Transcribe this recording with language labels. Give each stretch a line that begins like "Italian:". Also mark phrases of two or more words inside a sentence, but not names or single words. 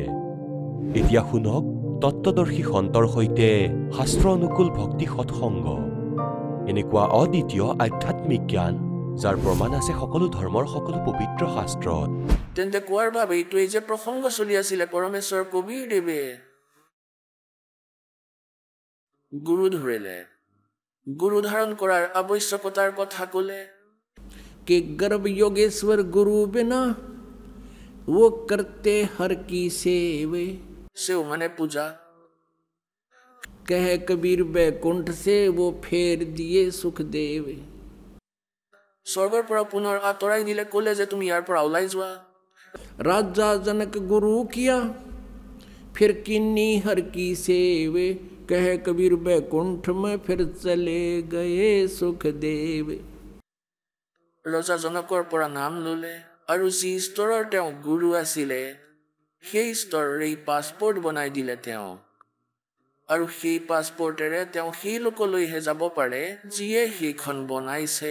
Assamese: এতিয়া শুনক তত্ত্বদৰ্শী সন্তৰ সৈতে শাস্ত্ৰ অনুকূল ভক্তি সৎসংগ, এনেকুৱা অদ্বিতীয় আধ্যাত্মিক জ্ঞান যাৰ প্ৰমাণ আছে সকলো ধৰ্মৰ সকলো পবিত্ৰ শাস্ত্ৰত। তেন্তে কোৱাৰ বাবে এইটোৱে যে প্ৰসংগ চলি আছিলে পৰমেশ্বৰ কবিৰদেৱে গুৰু ধৰিলে, গুৰু ধাৰণ কৰাৰ আৱশ্যকতাৰ কথা ক'লে।
Hindi: कि गर्भ योगेश्वर गुरु बिना वो करते हर की सेवे, सेव माने पूजा। कह कबीर बैकुंठ से वो फेर दिए सुखदेव,
Assamese: স্বৰ্গৰ পৰ পুনৰ आतৰাই দিলে, ক'লে যে তুমি ইয়াৰ পৰা ওলাই যোৱা।
Hindi: राजा जनक गुरु किया फिर किन्नी हर की सेवे, कह कबीर बैकुंठ में फिर चले गए सुखदेव।
Assamese: ৰজা জনকৰ পৰা নাম ল'লে আৰু যি স্তৰৰ তেওঁ গুৰু আছিলে সেই স্তৰৰেই পাছপৰ্ট বনাই দিলে তেওঁ, আৰু সেই পাছপৰ্টেৰে তেওঁ সেই লোকলৈহে যাব পাৰে যিয়ে সেইখন বনাইছে।